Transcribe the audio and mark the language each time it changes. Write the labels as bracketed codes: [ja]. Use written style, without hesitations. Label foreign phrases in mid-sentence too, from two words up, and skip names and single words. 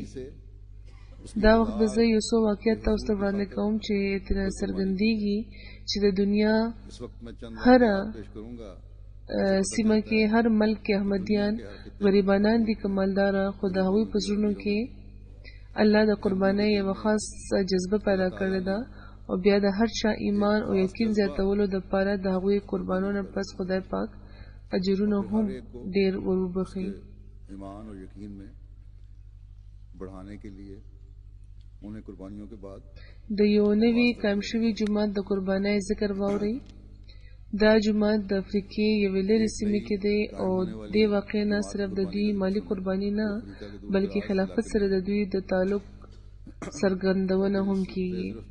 [ps] دا وخت به زه یو څو واقعیت تاسو ته وړاندې کوم چې ترې څرګندېږي چې د دنیا هره سیمه کې هر ملک کې احمدیان غریبانان دي که مالداره، خو د هغوی په زړونو کې الله د قربانۍ یوه خاص جذبه پیدا کړې ده او بیا د هر چا ایمان او یقین زیاتولو دپاره د هغوی قربانو نه پس خدای پاک اجرونه هم ډېر وروبخي. [ur] ایمان اور یقین میں بڑھانے کے لیے انہیں قربانیوں کے بعد [ps] د یو نوي قایم شوي جومات د قربانۍ ذکر واورئ. دا جومات د افریقې یوې لرې سیمې کې دی او دې واقع نه صرف د دوی مالی قرباني نه بلکې خلافت سره د دوی د تعلق څرګندونه هم کیږي.